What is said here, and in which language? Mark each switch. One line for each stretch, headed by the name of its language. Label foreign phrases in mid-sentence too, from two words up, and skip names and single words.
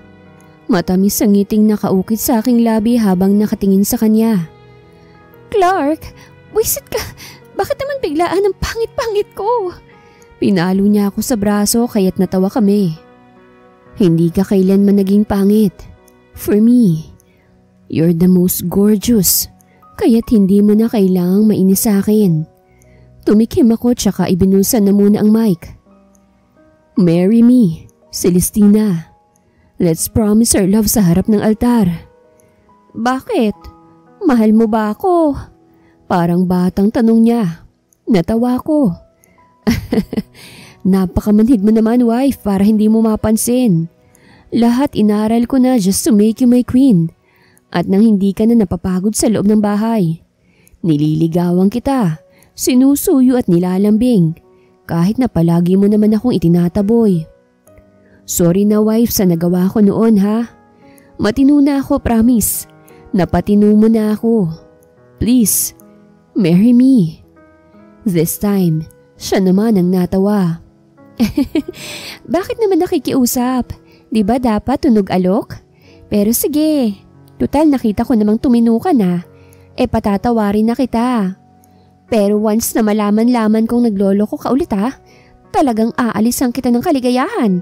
Filipino: Matamis ang ngiting nakaukit sa aking labi habang nakatingin sa kanya. Clark, wisit ka. Bakit naman biglaan ang pangit-pangit ko? Pinalo niya ako sa braso kaya't natawa kami. Hindi ka kailanman naging pangit.
English: For me, you're the most gorgeous.
Filipino: Kaya't hindi mo na kailangang mainis sa akin. Tumikim ako tsaka ibinusan na muna ang mic.
English: Marry me, Celestina. Let's promise our love
Filipino: sa harap ng altar. Bakit? Mahal mo ba ako? Parang batang tanong niya. Natawa ko. Napakamanhid mo naman, wife, para hindi mo mapansin. Lahat inaral ko na
English: just to make you my queen.
Filipino: At nang hindi ka na napapagod sa loob ng bahay. Nililigawan kita, sinusuyo at nilalambing. kahit na palagi mo naman akong itinataboy. Sorry na wife sa nagawa ko noon ha. Matino na ako, promise. Napatino mo na ako.
English: Please, marry me. This time,
Filipino: siya naman ang natawa. Bakit naman nakikiusap? Di ba dapat tunog alok? Pero sige, total nakita ko namang tumino ka na. Patatawarin na kita. Pero once na malaman-laman kong nagloloko ka ulit ha, talagang aalisan kita ng kaligayahan.